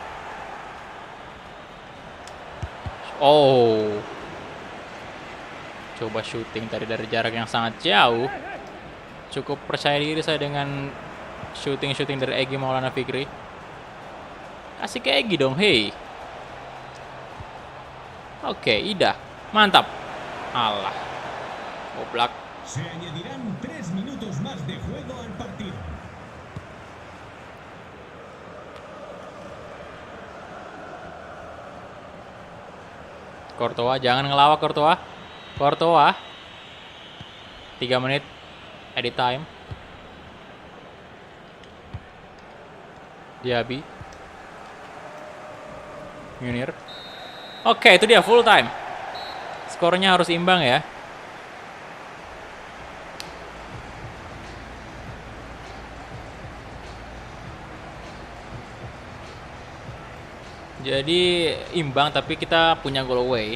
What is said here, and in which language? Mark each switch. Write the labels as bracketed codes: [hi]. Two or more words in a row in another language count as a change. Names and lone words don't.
[id] Oh. coba shooting tadi dari jarak yang sangat jauh. Cukup percaya diri saya dengan shooting dari Egy Maulana Fikri. Kasih ke Egy dong, hey. Oke, Ida. Mantap. Alah. Oblak. [es] Se añadirán 3 minutos más de juego al partido. [id] Courtois, jangan ngelawak Courtois. Courtois. 3 menit [en] edit time. [id] Diaby. Munir. Oke, itu dia [en] full time. [id] Skornya harus imbang ya. Jadi imbang tapi kita punya goal away.